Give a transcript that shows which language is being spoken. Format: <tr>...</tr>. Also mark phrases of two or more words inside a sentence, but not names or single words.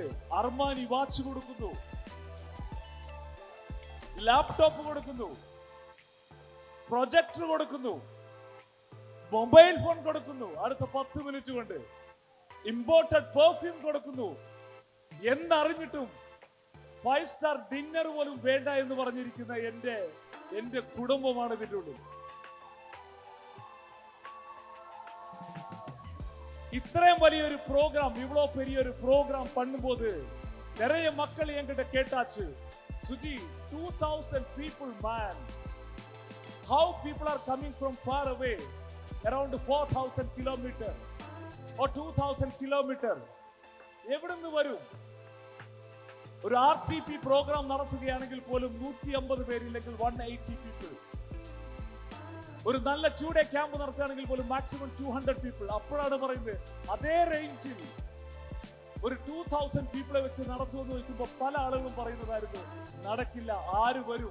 <ml>അർമാനി വാച്ച് കൊടുക്കുന്നു, ലാപ്ടോപ്പ് കൊടുക്കുന്നു, പ്രൊജക്ടർ കൊടുക്കുന്നു,</ml> <en>mobile phone</en> <ml>കൊടുക്കുന്നു, അടുത്ത 10 മിനിറ്റ് കൊണ്ട്</ml> <en>imported perfume</en> <ml>കൊടുക്കുന്നു. എന്നറിഞ്ഞിട്ടും 5</ml> <en>star dinner</en> <ml>പോലും വേണ്ട എന്ന് പറഞ്ഞിരിക്കുന്ന എന്റെ കുടുംബമാണ് ഇതിന്റെ ഉള്ളിൽ.</ml> <ta>இத்தனையும் വലിയൊരു ப்ரோக்ராம், இவ்வளோ பெரிய ஒரு ப்ரோக்ராம் பண்ணும்போது நிறைய மக்கள் என்கிட்ட கேட்டாச்சு, சுஜி</ta> <en>2000 people man, how people are coming from far away, around 4000 kilometer or 2000 kilometer,</en> <ml>എവിടുന്ന് വരും? ഒരു RTP പ്രോഗ്രാം നടത്തുകയാണെങ്കിൽ പോലും 150 പേരില്ലെങ്കിൽ 180 people. ഒരു നല്ല 2 day ക്യാമ്പ് നടത്തുകയാണെങ്കിൽ പോലും</ml> <en>maximum 200 people.</en> <ml>അപ്പോഴാണ് പറയുന്നത് അതേ റേഞ്ചിൽ ഒരു 2000 പീപ്പിളെ വെച്ച് നടത്തുമെന്ന് ചോദിക്കുമ്പോൾ പല ആളുകളും പറയുന്നതായിരുന്നു നടക്കില്ല, ആര് വരും?</ml>